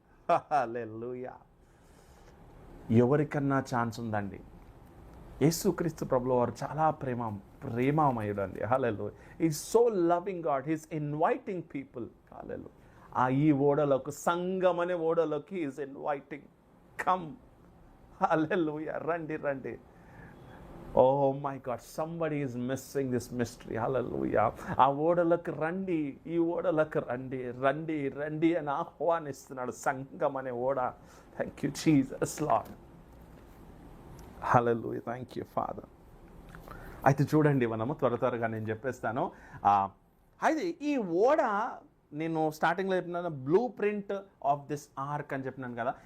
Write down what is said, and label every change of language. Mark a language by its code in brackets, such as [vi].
[te] హల్లెలూయా. ఎవరికన్నా ఛాన్స్ ఉందండి. యేసుక్రీస్తు ప్రభుల వారు చాలా ప్రేమమయుడు అండి. [en] Hallelujah. Is so loving God. He's inviting people. Hallelujah. [te] ఈ ఓడలోకి, సంఘం అనే ఓడలోకి [en] Is inviting. [te] కమ్. హల్లెలూయా. రండి రండి. [en] Oh my God, somebody is missing this mystery. Hallelujah. [te] ఆ ఓడలకు రండి, ఈ ఓడలకు రండి, రండి రండి అని ఆహ్వానిస్తున్నాడు సంఘం అనే ఓడ. [en] Thank you Jesus Lord. Hallelujah. Thank you father. [te] అయితే చూడండి, మనము త్వరగా నేను చెప్పేస్తాను. అయితే ఈ ఓడ నేను స్టార్టింగ్లో చెప్పినాను, [en] blueprint of this ark [te] అని చెప్పినాను కదా.